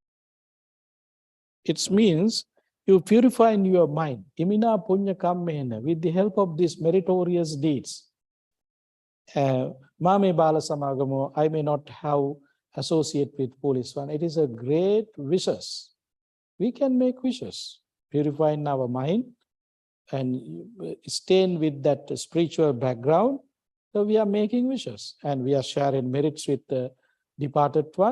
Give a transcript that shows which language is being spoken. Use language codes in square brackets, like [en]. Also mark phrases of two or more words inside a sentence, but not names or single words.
[en] It means you purify in your mind. [pi] Imina punya kammena, [en] with the help of these meritorious deeds. [pi] Mame bala samagamo, [en] I may not have associate with police one. It is a great wishes. We can make wishes, purify in our mind and staying with that spiritual background. So we are making wishes and we are sharing merits with the departed one.